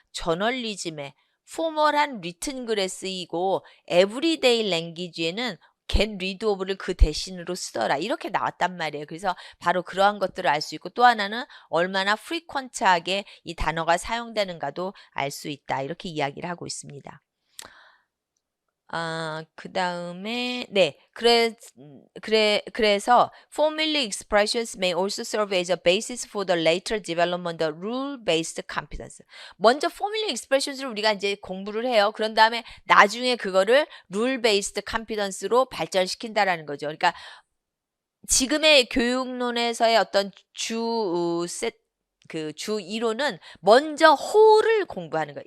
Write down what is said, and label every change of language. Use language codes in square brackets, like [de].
[ko] 저널리즘에, 포멀한 리튼 글에 쓰이고 에브리데이 랭귀지에는 [en] get rid of [ko] 를 그 대신으로 쓰더라. 이렇게 나왔단 말이에요. 그래서 바로 그러한 것들을 알 수 있고 또 하나는 얼마나 frequent하게 이 단어가 사용되는가도 알 수 있다. 이렇게 이야기를 하고 있습니다. 그 다음에, 네. 그래서 [en] formally expressions may also serve as a basis for the later development of rule-based competence. [ko] 먼저 formally expressions를 우리가 이제 공부를 해요. 그런 다음에 나중에 그거를 rule-based competence로 발전시킨다라는 거죠. 그러니까 지금의 교육론에서의 어떤 주 이론은 먼저 whole을 공부하는 거예요.